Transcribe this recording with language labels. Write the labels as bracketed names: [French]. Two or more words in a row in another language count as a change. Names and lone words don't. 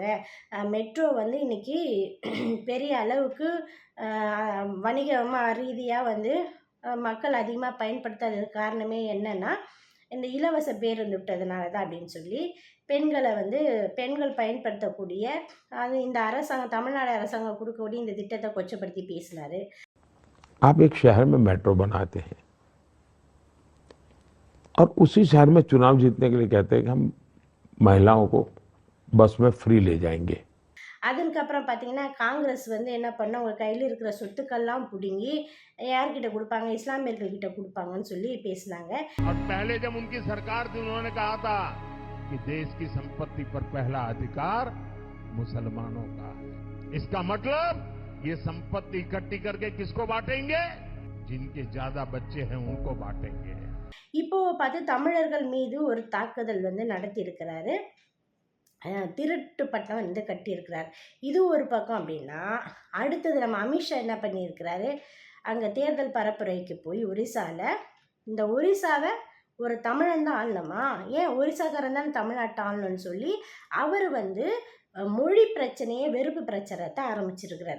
[Tamil] மெட்ரோ வந்து இன்னைக்கு பெரிய அளவுக்கு வணிகமாக ரீதியாக வந்து மக்கள் அதிகமாக பயன்படுத்தாததுக்கு காரணமே என்னன்னா இந்த இலவச பேருந்து விட்டதுனால தான் அப்படின்னு சொல்லி பெண்கள் பயன்படுத்தக்கூடிய அது இந்த அரசாங்கம் தமிழ்நாடு அரசாங்கம் கொடுக்கக்கூடிய இந்த திட்டத்தை கொச்சப்படுத்தி பேசினாரு. [Hindi] आप एक शहर में मेट्रो बनाते हैं और उसी शहर में चुनाव जीतने के लिए कहते हैं कि हम महिलाओं को बस में फ्री ले जाएंगे। [Tamil] அதுக்கப்புறம் பார்த்தீங்கன்னா காங்கிரஸ் வந்து என்ன பண்ண உங்க கையில் இருக்கிற சொத்துக்கள்லாம் பிடுங்கி யார்கிட்ட கொடுப்பாங்க, இஸ்லாமியர்கள்கிட்ட கொடுப்பாங்கன்னு சொல்லி பேசினாங்க. [Hindi] और पहले जब उनकी सरकार थी उन्होंने कहा था कि देश की संपत्ति पर पहला अधिकार मुसलमानों का है। इसका मतलब ये संपत्ति इकट्ठी करके किसको बांटेंगे? जिनके ज्यादा बच्चे हैं उनको बांटेंगे। [Tamil] இப்போ பார்த்து தமிழர்கள் மீது ஒரு தாக்குதல் வந்து நடத்தி இருக்கிறாரு. திருட்டு பட்டம் வந்து கட்டியிருக்கிறார். இது ஒரு பக்கம் அப்படின்னா அடுத்தது நம்ம அமித்ஷா என்ன பண்ணியிருக்கிறாரு, அங்கே தேர்தல் பரப்புரைக்கு போய் இந்த ஒரிசாவை ஒரு தமிழன் தான் ஆளணுமா, ஏன் ஒரிசாக்காரன் தான் தமிழ்நாட்டை ஆளணும்னு சொல்லி அவர் வந்து மொழி பிரச்சனையை வெறுப்பு பிரச்சாரத்தை ஆரம்பிச்சிருக்கிறார்.